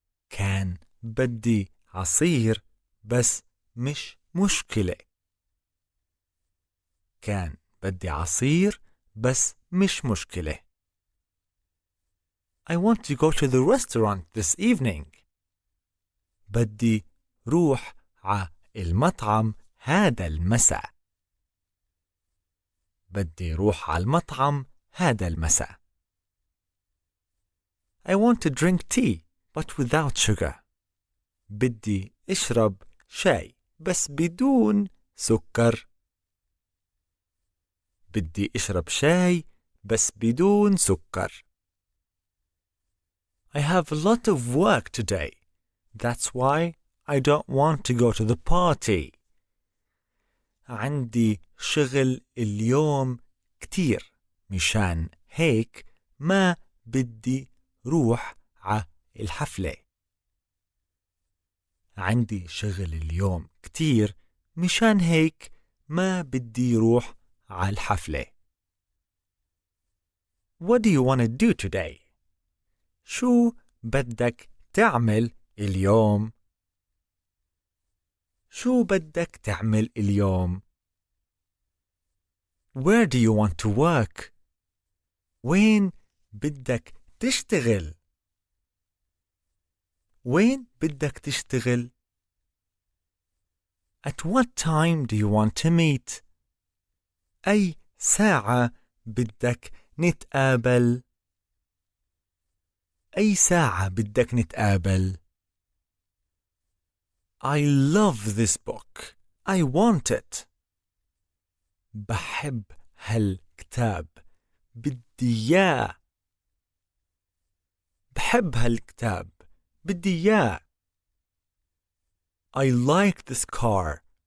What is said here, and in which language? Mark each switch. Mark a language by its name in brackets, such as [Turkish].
[Arabic] كان بدي عصير, بس مش مشكلة. كان بدي عصير, بس مش مشكلة. [English] I want to go to the restaurant this evening. [Arabic] بدي روح ع المطعم هذا المساء. بدي روح على المطعم هذا المساء. [English] I want to drink tea, but without sugar. [Arabic] بدي اشرب شاي, بس بدون سكر. بدي اشرب شاي, بس بدون سكر. [English] I have a lot of work today. That's why I don't want to go to the party. [Arabic] عندي شغل اليوم كتير. مشان هيك ما بدي روح ع الحفلة. عندي شغل اليوم كتير. مشان هيك ما بدي روح ع الحفلة. [English] What do you want to do today? [Arabic] شو بدك تعمل اليوم؟ شو بدك تعمل اليوم؟ [English] Where do you want to work? [Arabic] وين بدك تشتغل؟ وين بدك تشتغل؟ [English] At what time do you want to meet? [Arabic] أي ساعة بدك نتقابل؟ أي ساعة بدك نتقابل؟ [English] I love this book. I want it. [Arabic] بحب هالكتاب. بدي إياه. بحب هالكتاب. بدي إياه. [English] I like this car.